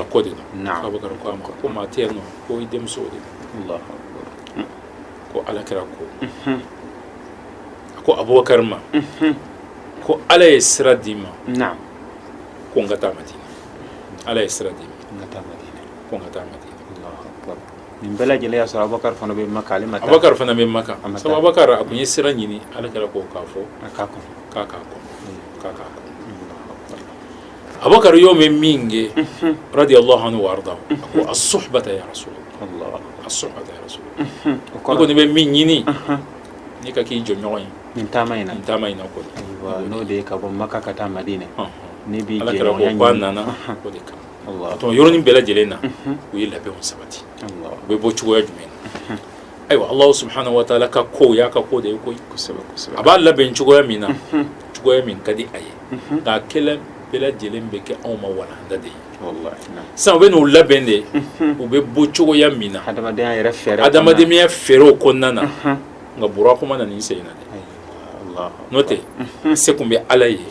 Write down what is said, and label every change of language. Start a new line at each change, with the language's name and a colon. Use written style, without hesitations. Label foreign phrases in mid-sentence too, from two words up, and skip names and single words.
Bambara: ko de don Abubakar ko a ma ko maa tɛ yen nɔ ko i denmuso de don ko alakira ko Abubakar ma ko ala ye sira d'i ma ko n ka taa Madina ala ye sira d'i ma ko n ka taa Madina nin bɛɛ lajɛlen y'a sɔrɔ Abubakar fana bɛ Maka ale ma taa Abubakar fana bɛ Maka sabu Abubakar a kun ye sira ɲini alakira ko k'a fɔ k'a k'a kɔnɔ Abubakar y'o mɛn min kɛ
Arabic: رضي الله عنه وأرضاه
Bambara: a ko
Arabic: الصحبة يا رسول الله الصحبة يا رسول الله
Bambara: ne ko ni bɛ min ɲini ni ka k'i jɔɲɔgɔn ye nin taama in na kɔni n'o de ye ka bɔ Maka ka taa Madina ni b'i alakira ko k'a nana o de kama donc yɔrɔnin bɛɛ lajɛlen na u ye labɛnw sabati u bɛ bɔ cogoya jumɛn na ayiwa
Arabic: الله سبحانه وتعالى
Bambara: ka ko y'a ka ko de ye koyi a b'a labɛn cogoya min na cogoya min ka di a ye nka kɛlɛ bɛɛ lajɛlen bɛ kɛ anw ma walanda de ye sisan u bɛ n'u labɛn de u bɛ bɔ cogoya min na adamadenya fɛɛrɛw kɔnɔna na nka burako ma na nin sen na dɛ n'o tɛ se kun bɛ ala ye